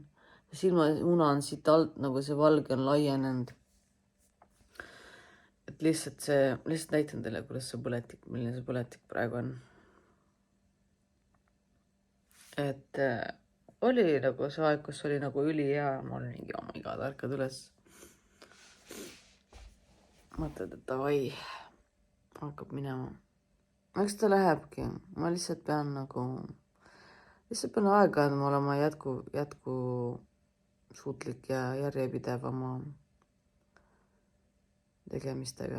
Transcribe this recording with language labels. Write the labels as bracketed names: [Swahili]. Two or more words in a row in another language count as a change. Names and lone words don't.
[Estonian] Silmamuna on siit alt, nagu see valge on laienenud. Et lihtsalt näitan teile, kuidas see põletik, milline see põletik praegu on. Et oli nagu see aeg, kus oli nagu üli hea, ma olin mingi, [English] oh my god, [Estonian] ärkad üles. Mõtled, et davai, hakkab minema. Eks ta lähebki, ma lihtsalt pean aega andma olema jätku suutlik ja järjepidev oma tegemistega.